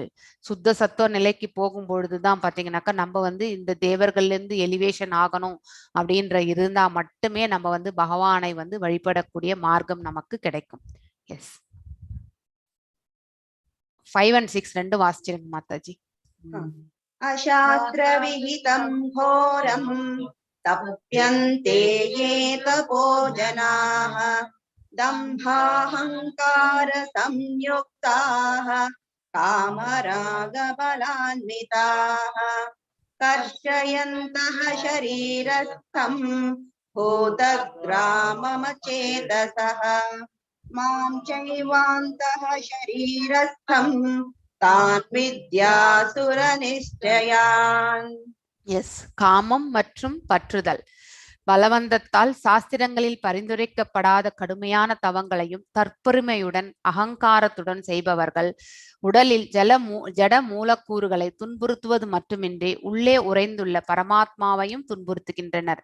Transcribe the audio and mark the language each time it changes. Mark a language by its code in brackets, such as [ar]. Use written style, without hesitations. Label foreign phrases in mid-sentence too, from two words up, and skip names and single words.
[ta] சுத்த சத்துவ நிலைக்கு போகும் பொழுதுதான் பாத்தீங்கன்னாக்கா நம்ம வந்து இந்த தேவர்கள்ல இருந்து எலிவேஷன் ஆகணும் அப்படின்ற இருந்தா மட்டுமே நம்ம வந்து பகவானை வந்து வழிபடக்கூடிய மார்க்கம் நமக்கு கிடைக்கும். எஸ், 5 and 6 2 வாசிச்சிருங்க மாதாஜி. [sa] अशास्त्रविहितं घोरं तप्यन्ते ये तपो जनाः दम्भाहङ्कार संयुक्ताः कामरागबलान्विताः कर्षयन्तः शरीरस्थं भूतग्राममचेतसः मां चैवान्तः शरीरस्थं तान् विद्यासुरनिश्चयान्. [ta] எஸ், காமம் மற்றும் பற்றுதல் பலவந்தத்தால் சாஸ்திரங்களில் பரிந்துரைக்கப்படாத கடுமையான தவங்களையும் தற்பெருமையுடன் அகங்காரத்துடன் செய்பவர்கள் உடலில் ஜட மூலக்கூறுகளை துன்புறுத்துவது மட்டுமின்றி உள்ளே உறைந்துள்ள பரமாத்மாவையும் துன்புறுத்துகின்றனர்.